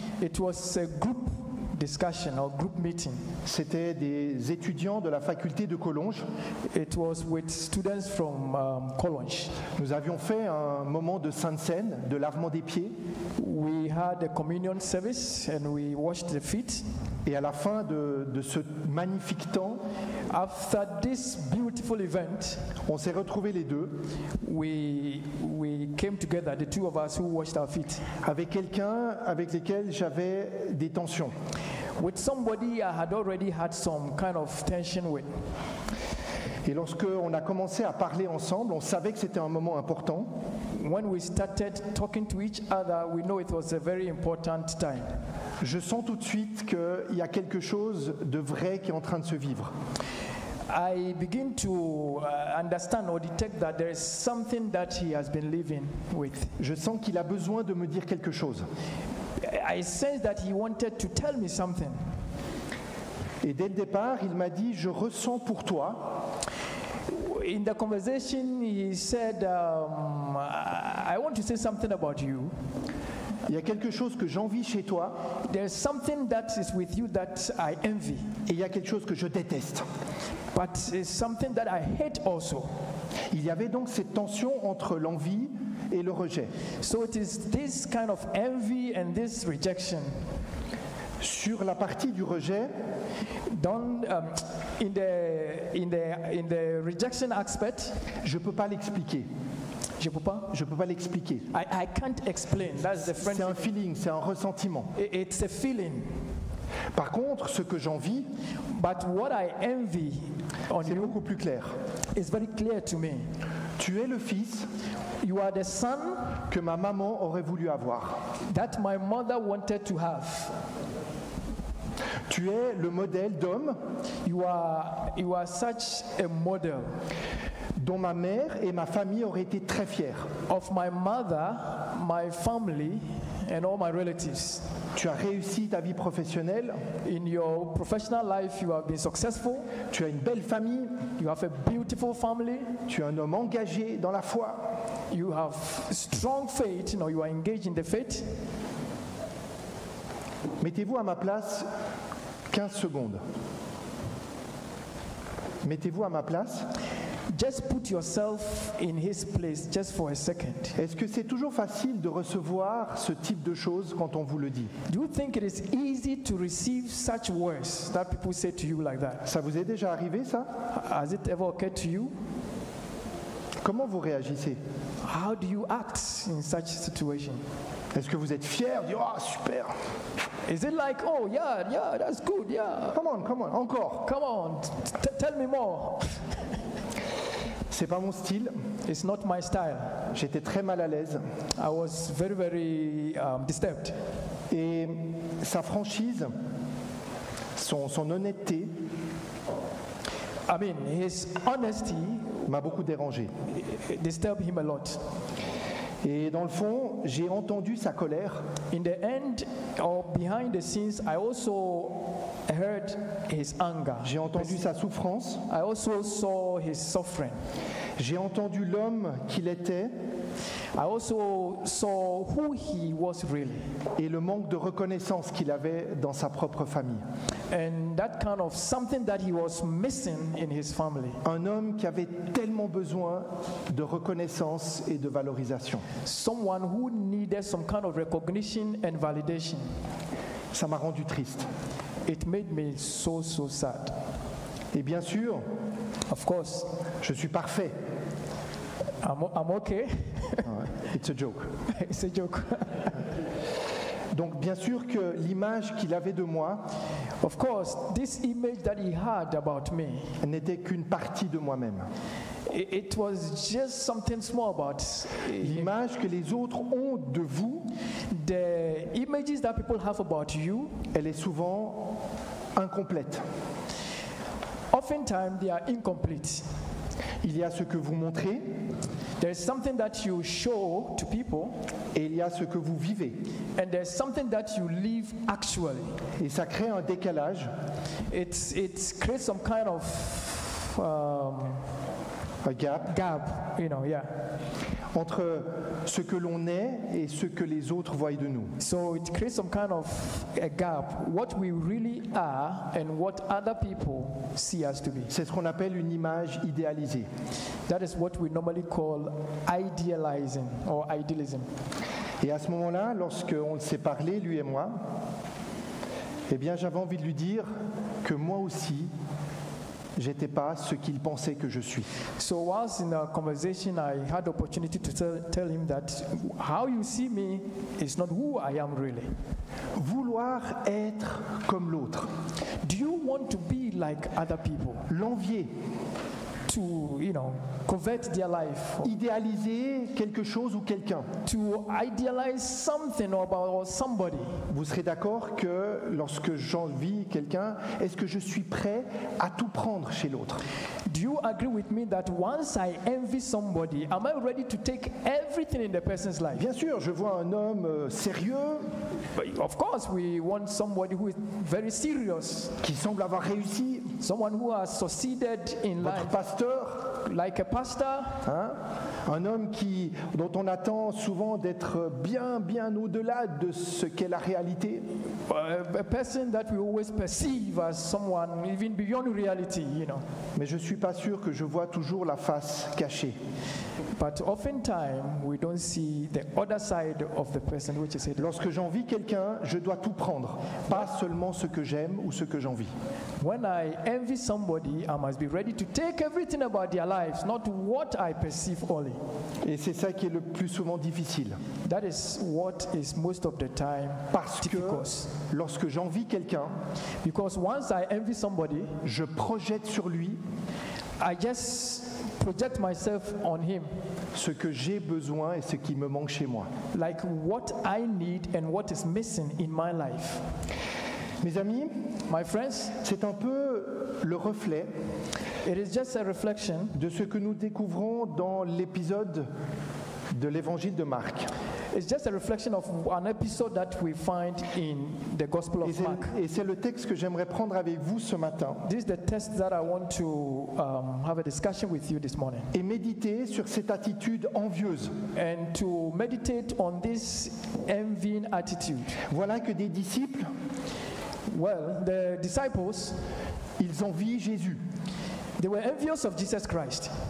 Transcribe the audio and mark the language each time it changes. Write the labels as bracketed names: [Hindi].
[English] It was a group discussion or group meeting. [French] C'était des étudiants de la faculté de Collonges. [English] It was with students from Collonges. [French] Nous avions fait un moment de Sainte Seine, de lavement des pieds. [English] We had a communion service and we washed the feet. [French] Et à la fin de ce magnifique temps, [English] After this beautiful event, [French] on s'est retrouvés les deux [English] we came together, the two of us who washed our feet, [French] avec quelqu'un avec lequel j'avais des tensions. [English] with somebody I had already had some kind of tension with. [French] Et lorsqu'on a commencé à parler ensemble, on savait que c'était un moment important. [English] When we started talking to each other, we know it was a very important time. [French] Je sens tout de suite qu'il y a quelque chose de vrai qui est en train de se vivre. [English] I begin to understand or detect that there is something that he has been living with. [French] Je sens qu'il a besoin de me dire quelque chose. [English] I sense that he wanted to tell me something. [French] Et dès le départ, il m'a dit, je ressens pour toi. [English] In the conversation, he said, I want to say something about you. [French] Il y a quelque chose que j'envie chez toi [English] There's something that is with you that I envy, [French] et il y a quelque chose que je déteste. [English] but it's something that I hate also. [French] Il y avait donc cette tension entre l'envie et le rejet. [English] So it is this kind of envy and this rejection. [French] Sur la partie du rejet, [English] Don't, in the rejection aspect, [French] je ne peux pas l'expliquer. je peux pas. Je ne peux pas l'expliquer. [English] I can't explain. That's the French. [French] C'est un feeling, c'est un ressentiment. [English] It's a feeling. [French] Par contre, ce que j'envie, [English] But what I envy on [French] c'est [English] you [French] beaucoup plus clair. [English] is very clear to me. [French] Tu es le fils [English] You are the son [French] que ma maman aurait voulu avoir. [English] that my mother wanted to have. [French] Tu es le modèle d'homme [English] You are such a model [French] dont ma mère et ma famille auraient été très fiers. [English] of my mother, my family, and all my relatives. [French] Tu as réussi ta vie professionnelle, [English] In your professional life, you have been successful. [French] tu as une belle famille, [English] You have a beautiful family. [French] tu es un homme engagé dans la foi. [English] You have strong faith. You are engaged in the faith. [French] Mettez-vous à ma place 15 secondes. Mettez-vous à ma place. [English] Just put yourself in his place just for a second. [French] Est-ce que c'est toujours facile de recevoir ce type de choses quand on vous le dit? [English] Do you think it is easy to receive such words that people say to you like that? [French] Ça vous est déjà arrivé, ça? [English] Has it ever occurred to you? [French] Comment vous réagissez? [English] How do you act in such situation? [French] Est-ce que vous êtes fier? Dire, oh, super! [English] Is it like, oh yeah, that's good, yeah. Come on, encore! Come on, tell me more. [French] C'est pas mon style. [English] It's not my style. [French] J'étais très mal à l'aise. [English] I was very disturbed. [French] Et sa franchise, son honnêteté [English] I mean, his honesty [French] m'a beaucoup dérangé. [English] disturbed him a lot. [French] Et dans le fond, j'ai entendu sa colère [English] In the end, or behind the scenes, I also heard his anger. [French] j'ai entendu sa souffrance, [English] I also saw his suffering. [French] j'ai entendu l'homme qu'il était [English] I also saw who he was really, [French] et le manque de reconnaissance qu'il avait dans sa propre famille. [English] and that kind of something that he was missing in his family. [French] Un homme qui avait tellement besoin de reconnaissance et de valorisation. [English] Someone who needed some kind of recognition and validation. [French] Ça m'a rendu triste. [English] It made me so sad. [French] Et bien sûr, [English] Of course, [French] je suis parfait. [English] I'm okay. It's a joke. It's a joke. [French] Donc bien sûr que l'image qu'il avait de moi [English] Of course, this image that he had about me, [French] n'était qu'une partie de moi-même. [English] it was just something small about him. [French] L'image que les autres ont de vous, [English] The images that people have about you, [French] elle est souvent incomplète. [English] oftentimes they are incomplete. [French] Il y a ce que vous montrez [English] There's something that you show to people, [French] et il y a ce que vous vivez. [English] and there's something that you live actually. [French] Et ça crée un décalage, [English] It creates some kind of [French] un gap, [English] gap, yeah. [French] entre ce que l'on est et ce que les autres voient de nous. [English] So it creates some kind of a gap, what we really are and what other people see us to be. [French] C'est ce qu'on appelle une image idéalisée. [English] That is what we normally call idealizing or idealism. [French] Et à ce moment-là, lorsqu'on s'est parlé, lui et moi, eh bien, j'avais envie de lui dire que moi aussi, j'étais pas ce qu'il pensait que je suis. [English] So whilst in a conversation, I had the opportunity to tell him that how you see me is not who I am really. [French] Vouloir être comme l'autre, [English] Do you want to be like other people? [French] l'envier, [English] To, covet their life? [French] idéaliser quelque chose ou quelqu'un. [English] To idealize something or somebody? [French] Vous serez d'accord que lorsque j'envie quelqu'un, est-ce que je suis prêt à tout prendre chez l'autre? [English] Do you agree with me that once I envy somebody, am I ready to take everything in the person's life? [French] Bien sûr, je vois un homme sérieux, [English] But of course, we want somebody who is very serious, [French] qui semble avoir réussi, [English] someone who has succeeded in [French] votre [English] life, [French] pasteur, [English] like a pastor, [French] hein, un homme dont on attend souvent d'être bien, bien au-delà de ce qu'est la réalité. [English] a person that we always perceive as someone even beyond reality, [French] Mais je ne suis pas sûr que je vois toujours la face cachée. [English] But oftentimes, we don't see the other side of the person, which is hidden. [French] Lorsque j'envie quelqu'un, je dois tout prendre, pas seulement ce que j'aime ou ce que j'envie. [English] When I envy somebody, I must be ready to take everything about their lives, not what I perceive only. [French] Et c'est ça qui est le plus souvent difficile. [English] That is what is most of the time [French] Parce que [English] difficult. [French] lorsque j'envie quelqu'un, [English] Because once I envy somebody, [French] je projette sur lui [English] I just project myself on him, [French] ce que j'ai besoin et ce qui me manque chez moi. [English] like what I need and what is missing in my life. [French] Mes amis, [English] My friends, [French] c'est un peu le reflet [English] it is just a reflection [French] de ce que nous découvrons dans l'épisode de l'évangile de Marc. [English] It's just a reflection of an episode that we find in the Gospel of Mark. [French] Et c'est le texte que j'aimerais prendre avec vous ce matin [English] This is the text that I want to have a discussion with you this morning, [French] et méditer sur cette attitude envieuse. [English] and to meditate on this envying attitude. [French] Voilà que des disciples, [English] Well, the disciples, [French] ils envient Jésus. [English] they were envious of Jesus Christ.